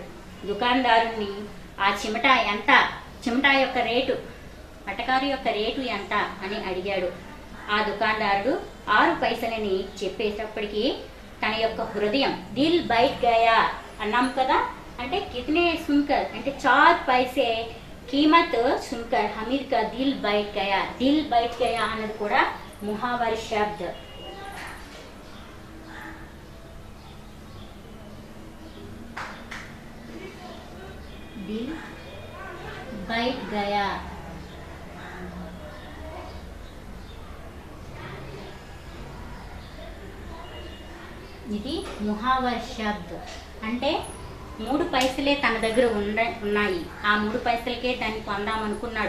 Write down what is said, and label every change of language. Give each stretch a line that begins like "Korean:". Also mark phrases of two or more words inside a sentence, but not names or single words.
Telugu: దుకాణదారుని ఆ చిమటా యొక్క రేటు, పటకారు యొక్క రేటు ఎంత అని అడిగాడు. ఆ దుకాణదారుడు 6 పైసలని చెప్పేటప్పటికి తన యొక్క హృదయం
Hindi: दिल बैठ गया
Telugu: అన్నాం కదా, అంటే
Hindi: कितने सुनकर
Telugu: అంటే 4 పైసే
Hindi: कीमत सुनकर हमीद का दिल बैठ गया
Telugu: అన్నది కూడా
Hindi: मुहावर शब्द. दिल बैठ गया ఇది मुहावर शब्द.
Telugu: అంటే 3 పైసలే తన దగ్గర ఉన్నాయి. ఆ 3 పైసలకే దాన్ని కొందామనుకున్నాడు.